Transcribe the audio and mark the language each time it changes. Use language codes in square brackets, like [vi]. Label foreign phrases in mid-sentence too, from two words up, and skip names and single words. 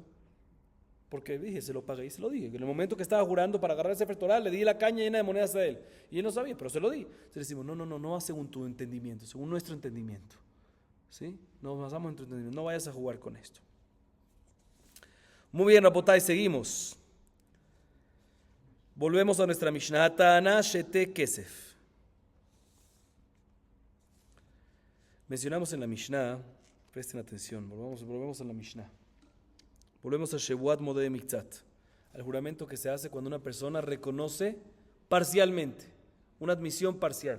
[es] Porque dije, se lo pagué y se lo di. En el momento que estaba jurando para agarrar el [he] ספר תורה, [es] le di la caña llena de monedas a él. Y él no sabía, pero se lo di. Entonces decimos, no va según tu entendimiento, según nuestro entendimiento. ¿Sí? Nos basamos en tu entendimiento. No vayas a jugar con esto. Muy bien, Rapotay, seguimos. Volvemos a nuestra Mishnah. [he] טענו שתי כסף. [es] Mencionamos en la Mishnah, presten atención, volvemos a la Mishnah. Volvemos a [he] שבועת מודה מקצת, [es] al juramento que se hace cuando una persona reconoce parcialmente, una admisión parcial.